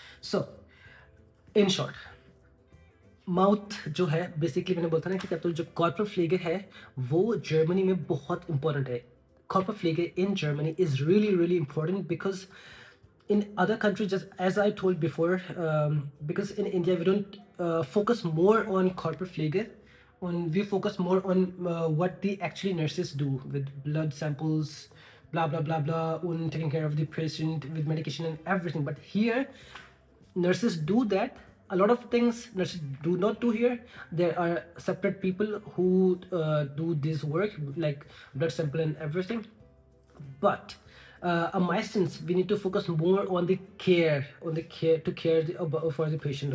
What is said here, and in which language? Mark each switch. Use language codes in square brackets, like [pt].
[en] So, in short, [hi] mouth जो है basically मैंने बोलता ना कि क्या तो जो कॉर्पोरेट फ्लेगर है वो जर्मनी में बहुत इंपॉर्टेंट है. [en] Corporate फ्लेगर in Germany is really really important because in other countries, just as I told before, because in India we don't focus more on corporate flager, we focus more on what the actually nurses do with blood samples, blah blah blah blah, on taking care of the patient with medication and everything. But here nurses do that. A lot of things nurses do not do here. There are separate people who do this work like blood sample and everything. But meistens we need to focus more on the care, to care for the patient.